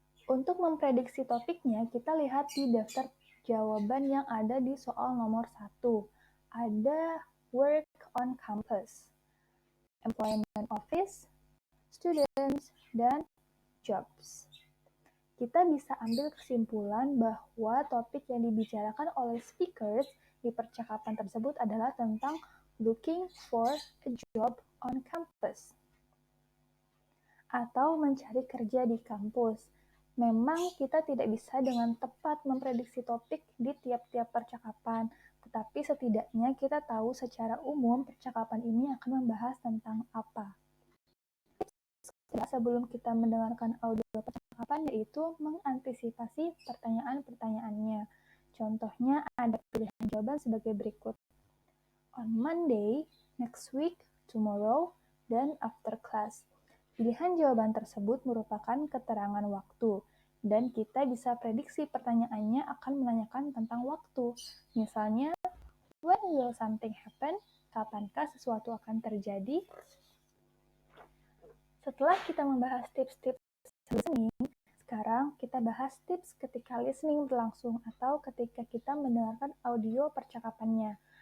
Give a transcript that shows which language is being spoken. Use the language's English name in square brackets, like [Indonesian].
[Indonesian] Untuk memprediksi topiknya, kita lihat di daftar jawaban yang ada di soal nomor 1. [English] Ada work on campus, employment office, students, dan jobs. [Indonesian] Kita bisa ambil kesimpulan bahwa topik yang dibicarakan oleh speakers di percakapan tersebut adalah tentang [English] looking for a job on campus, [Indonesian] atau mencari kerja di kampus. Memang kita tidak bisa dengan tepat memprediksi topik di tiap-tiap percakapan, tetapi setidaknya kita tahu secara umum percakapan ini akan membahas tentang apa. Sebelum kita mendengarkan audio percakapan, yaitu mengantisipasi pertanyaan-pertanyaannya. Contohnya ada pilihan jawaban sebagai berikut. [English] On Monday, next week, tomorrow, dan after class. [Indonesian] Pilihan jawaban tersebut merupakan keterangan waktu, dan kita bisa prediksi pertanyaannya akan menanyakan tentang waktu. Misalnya, [English] when will something happen? [Indonesian] Kapankah sesuatu akan terjadi? Setelah kita membahas tips-tips listening, sekarang kita bahas tips ketika listening berlangsung atau ketika kita mendengarkan audio percakapannya.